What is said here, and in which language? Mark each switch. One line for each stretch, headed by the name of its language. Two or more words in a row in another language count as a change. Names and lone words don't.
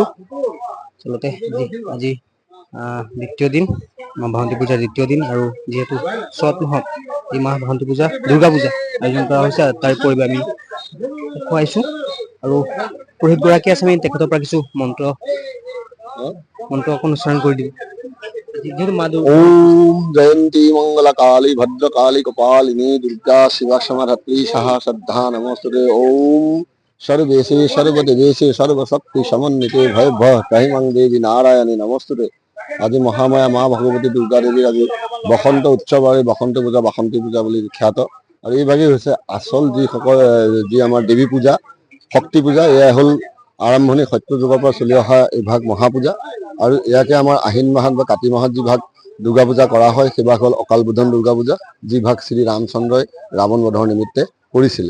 Assamese: আচলতে আজি দ্বিতীয় দিন বাসন্তী পূজাৰ দ্বিতীয় দিন আৰু যিহেতু চ'ত মাহত এই মাহ বাসন্তী পূজা দুৰ্গা পূজা আয়োজন কৰা হৈছে তাৰ পৰিৱেশ আমি দেখুৱাইছো আৰু পুৰোহিত গৰাকী আছে। আমি তেখেতৰ পৰা কিছু মন্ত্ৰ অকণ উচ্চাৰণ কৰি দিম।
Sanskrit: ओम जयंती मंगल काली भद्र काली कपालिनी दुर्गा शिवा समाधात्री सहा श्रद्धा नमस्ते। ओम सर्वेशे सर्वदेवेशे सर्वशक्ति समन्विते भय कहिमं देवी नारायणी नमस्ते।
Assamese: আজি মহামায়া মা ভগৱতী দুৰ্গা দেৱীৰ আজি বসন্ত উৎসৱ আৰু বসন্ত পূজা বাসন্তী পূজা বুলি বিখ্যাত। আৰু এইভাগেই হৈছে আচল যি আমাৰ দেৱী পূজা শক্তি পূজা। এয়া হ'ল আৰম্ভণি সত্য যুগৰ পৰা চলি অহা এইভাগ মহাপূজা আৰু ইয়াকে আমাৰ আহিন মাহত বা কাতি মাহত যি ভাগ দুৰ্গা পূজা কৰা হয় সেইভাগ হ'ল অকাল বোধন দুৰ্গা পূজা, যি ভাগ শ্ৰী ৰামচন্দ্ৰই ৰাৱণ বধৰ নিমিত্তে কৰিছিলে।